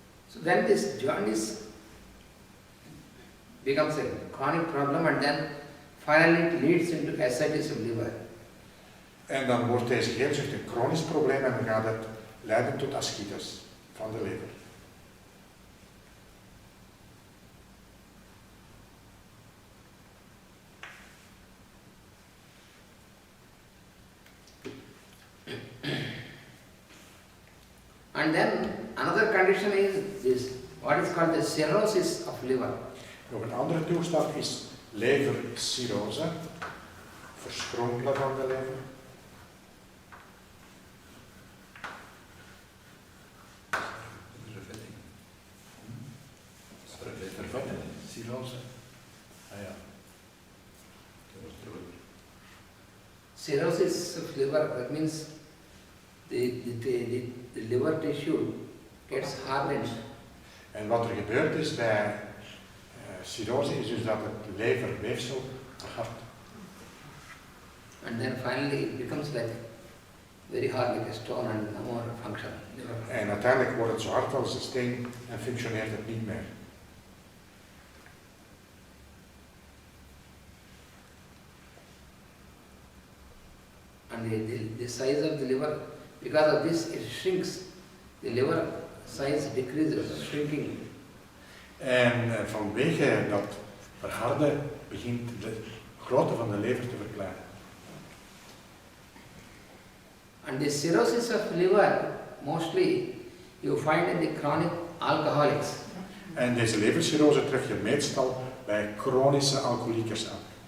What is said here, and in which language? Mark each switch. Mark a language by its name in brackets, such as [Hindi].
[English] So then this jaundice becomes a chronic problem, and then finally it leads into ascites of liver. [Dutch] en dan wordt deze geelzucht een chronisch probleem en dan gaat het leiden tot ascites van de lever. [English] And then another condition is this, what is called the cirrhosis of liver. [Dutch] Nog een andere toestand is levercirrose, verschrompelen van de lever. Vervetting, cirrose. Ah ja. [English] Cirrhosis of liver, that means the liver tissue gets hardened. [Dutch] En wat er gebeurt is bij cirrose is dus dat het leverweefsel verhardt. [English] And then finally it becomes like very hard like a stone and no more function. [Dutch] En uiteindelijk wordt het zo hard als een steen en functioneert het niet meer. [English] And the size of the liver, because of this it shrinks. The liver size decreases, shrinking. [Dutch] En vanwege dat verharden begint de grootte van de lever te verkleinen. [English] And the cirrhosis of liver, mostly you find in the chronic alcoholics. [Dutch] En deze levercirrose tref je meestal bij chronische alcoholiekers aan.